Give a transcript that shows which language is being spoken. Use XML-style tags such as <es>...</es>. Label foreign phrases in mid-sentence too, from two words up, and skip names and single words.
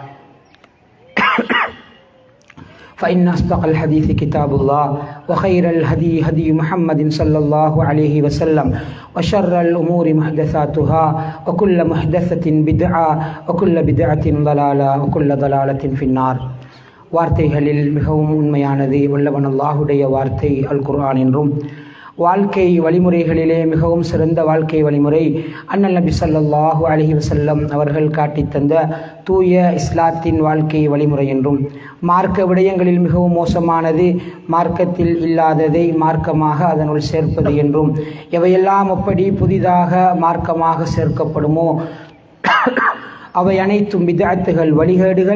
<ar>فإن أصدق الحديث كتاب الله وخير الهدي هدي محمد صلى الله عليه وسلم وشر الأمور محدثاتها وكل محدثة بدعة وكل بدعة ضلالة وكل ضلالة في النار.</ar> <ta>வார்த்தைகளில் மிகவும் உண்மையானது வல்லவன் அல்லாஹுடைய வார்த்தை அல் குர்ஆன் என்றும், வாழ்க்கை வழிமுறைகளிலே மிகவும் சிறந்த வாழ்க்கை வழிமுறை அண்ணல் நபி</ta> <ar>صلى الله عليه وسلم</ar> <ta>அவர்கள் காட்டி தந்த தூய இஸ்லாத்தின் வாழ்க்கை வழிமுறை என்றும், மார்க்க விடயங்களில் மிகவும் மோசமானது மார்க்கத்தில் இல்லாததை மார்க்கமாக அதனுள் சேர்ப்பது என்றும், எவையெல்லாம் அப்படி புதிதாக மார்க்கமாக சேர்க்கப்படுமோ அவை அனைத்தும் பித்அத்துகள், வழிகேடுகள்.</ta>